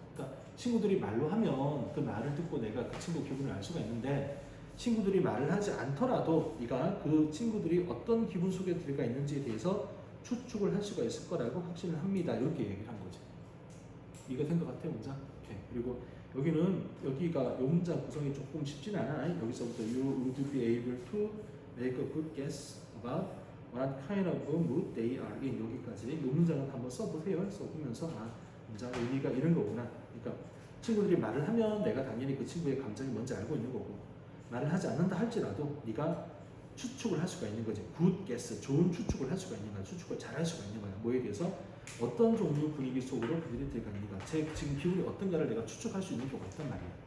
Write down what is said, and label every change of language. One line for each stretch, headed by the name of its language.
Korean: 그러니까 친구들이 말로 하면 그 말을 듣고 내가 그 친구 기분을 알 수가 있는데 친구들이 말을 하지 않더라도 네가 그 친구들이 어떤 기분 속에 들어가 있는지에 대해서 추측을 할 수가 있을 거라고 확신을 합니다. 이렇게 얘기를 한 거지. 이거 된 것 같아 문장? 오케이. 그리고 여기가 요 문장 구성이 조금 쉽진 않아. 여기서부터
English: you would be able to make a good guess about what kind of mood they are in
Korean: 여기까지. 이 문장은 한번 써보세요. 써보면서 문장 의미가 이런 거구나. 그러니까 친구들이 말을 하면 내가 당연히 그 친구의 감정이 뭔지 알고 있는 거고 말을 하지 않는다 할지라도 네가 추측을 할 수가 있는 거지. good guess, 좋은 추측을 할 수가 있는 거야. 추측을 잘 할 수가 있는 거야. 뭐에 대해서? 어떤 종류 분위기 속으로 그들이 들어가는가. 제 지금 기분이 어떤가를 내가 추측할 수 있는 경우가 있단 말이야.